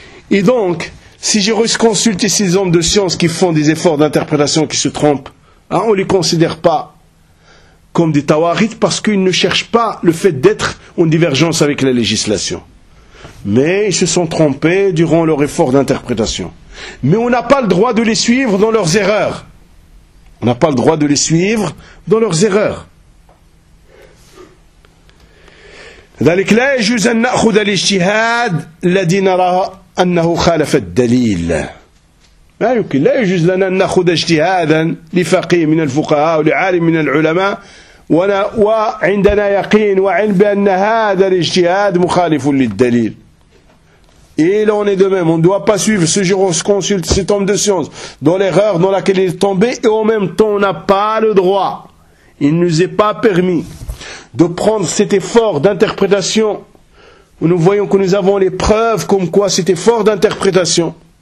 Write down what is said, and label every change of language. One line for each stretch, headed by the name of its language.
French: Et donc, si je consulte ces hommes de science qui font des efforts d'interprétation, qui se trompent, hein, on ne les considère pas comme des tawarites parce qu'ils ne cherchent pas le fait d'être en divergence avec la législation. Mais ils se sont trompés durant leur effort d'interprétation. Mais on n'a pas le droit de les suivre dans leurs erreurs. On n'a pas le droit de les suivre dans leurs erreurs.
Arabic: ذلك لا يجوز أن نأخذ الاجتهاد الذي نراه أنه خالف الدليل. ما يمكن لا يجوز لنا أن نأخذ اجتهادا لفقيه من الفقهاء أو لعالم من العلماء وعندنا يقين وعلم بأن هذا الاجتهاد مخالف للدليل.
French: Et il en est de même. On ne doit pas suivre ce jurisconsulte, cet homme de science, dans l'erreur dans laquelle il est tombé. Et en même temps, on n'a pas le droit. Il ne nous est pas permis de prendre cet effort d'interprétation. Nous voyons que nous avons les preuves comme quoi cet effort d'interprétation.